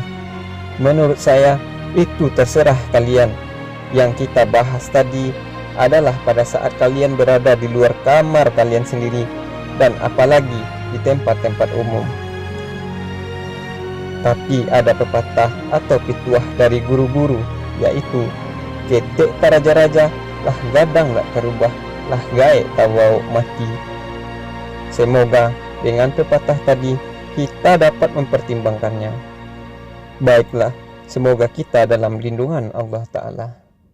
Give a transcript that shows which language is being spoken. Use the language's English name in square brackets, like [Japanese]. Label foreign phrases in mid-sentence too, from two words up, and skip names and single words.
[Indonesian] Menurut saya, itu terserah kalian. Yang kita bahas tadi adalah pada saat kalian berada di luar kamar kalian sendiri, dan apalagi di tempat-tempat umum. Tapi ada pepatah atau pituah dari guru-guru, yaitu [Minangkabau] ketek tak raja-raja, lah gadang tak terubah, lah gaek tak bau mati. [Indonesian] Semoga dengan pepatah tadi kita dapat mempertimbangkannya. Baiklah, semoga kita dalam lindungan Allah Ta'ala.